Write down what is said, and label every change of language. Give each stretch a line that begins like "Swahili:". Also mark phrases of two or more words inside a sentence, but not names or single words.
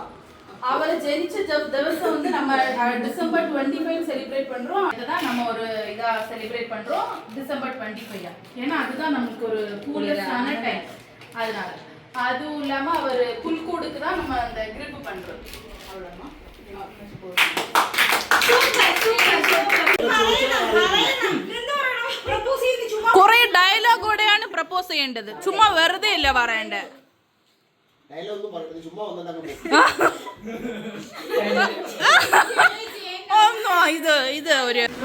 Tamil: அவரை ஜெனிச்ச திவசம் நம்ம டிசம்பர் 25 செலிப்ரேட் பண்றோம். அதுதான் நம்ம ஒரு இதா செலிப்ரேட் பண்றோம் டிசம்பர் 25. ஏன்னா அதுதான் நமக்கு ஒரு கூலஸ்டான டைம். அதனால அதுவும் இல்லாம அவர் புல்கூடுக்கு தான் நம்ம அந்த கிரிப் பண்றோம். அவ்வளவுதான்.
Malayalam: കുറെ ഡയലോഗോടെയാണ് പ്രപ്പോസ് ചെയ്യേണ്ടത്. ചുമ്മാ വെറുതെ ഇല്ല പറയണ്ടേ. ഇത് ഒരു